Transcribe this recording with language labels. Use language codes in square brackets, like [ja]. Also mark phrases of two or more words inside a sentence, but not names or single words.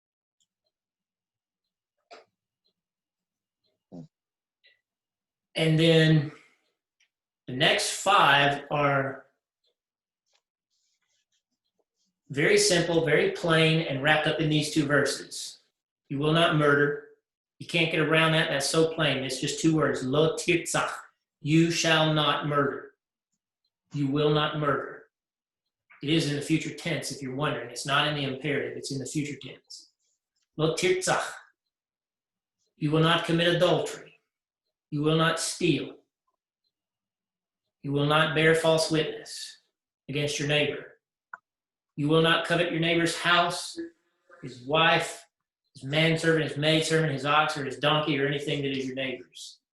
[en] And then the next 5 are very simple, very plain, and wrapped up in these 2 verses. You will not murder. You can't get around that. That's so plain. It's just 2 words. [he] לא תרצח. [en] You shall not murder. You will not murder. It is in the future tense, if you're wondering. It's not in the imperative. It's in the future tense. [he] לא תרצח. [en] You will not commit adultery. You will not steal. You will not bear false witness against your neighbor. You will not covet your neighbor's house, his wife, his manservant, his maidservant, his ox, or his donkey, or anything that is your neighbor's.